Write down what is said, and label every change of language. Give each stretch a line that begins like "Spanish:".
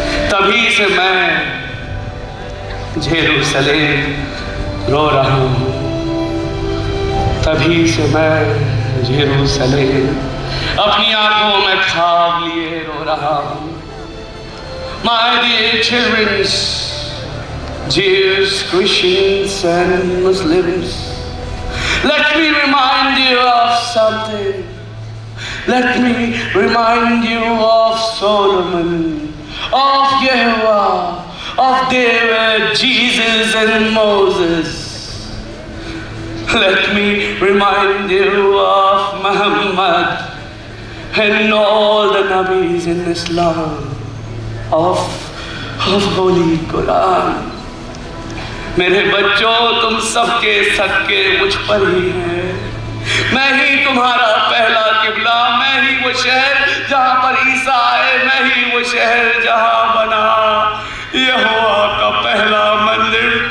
Hindi: तभी से मैं जेरूसलम रो रहा हूँ। तभी से मैं जेरूसलम अपनी आंखों में ख्वाब लिए रो रहा हूँ।
English: My dear children, Jews, Christians and Muslims, let me remind you of something. Let me remind you of Solomon, of Yehovah, of David, Jesus and Moses. Let me remind you of Muhammad and all the Nabis in Islam, of Holy Quran.
Hindi: मेरे बच्चों, तुम सबके सदके मुझ पर ही हैं। मैं ही तुम्हारा पहला किबला, मैं ही वो शहर जहाँ पर ईसा आए, मैं ही वो शहर जहाँ बना यहोवा का पहला मंदिर।